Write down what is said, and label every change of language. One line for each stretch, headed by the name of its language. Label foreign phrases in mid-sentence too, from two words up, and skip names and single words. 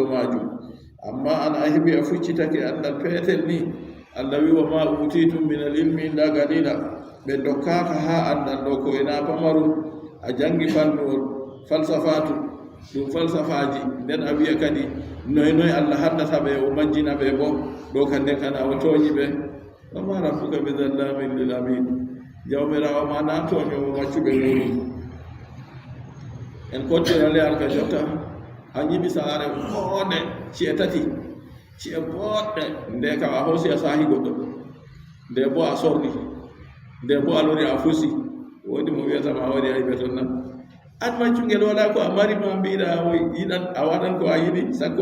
Fula: majum amma an a heɓi a fuccitake andal peetel ni allah wi
Arabic: وما أوتيتم من العلم إلا قليلا
Fula: ɓe dokkaka ha andal ɗo ko ena pamarum a jangi fannuwol falsafatu ɗum falsafaji nden a wiya kadi noy allah haddata ɓe o majjina ɓe bo ɗo ka nden kana o tooñi ɓe
Arabic: وما ربك بظلام للعبيد
Fula: jawmirawo ma na tooñomo maccuɓe muɗum en kottirale alka jotta a ñiɓi saare boɗɗe ci'e tati ci'e boɗɗe nde kam a hoosi a saahi goɗɗo nde bo a sordi nde bo a lori a fusi woodi mo wiyatama a waɗi aybe ton nan an maccungel wala ko a mari ma mbiɗa o yiɗan a waɗan ko a yiɗi sakko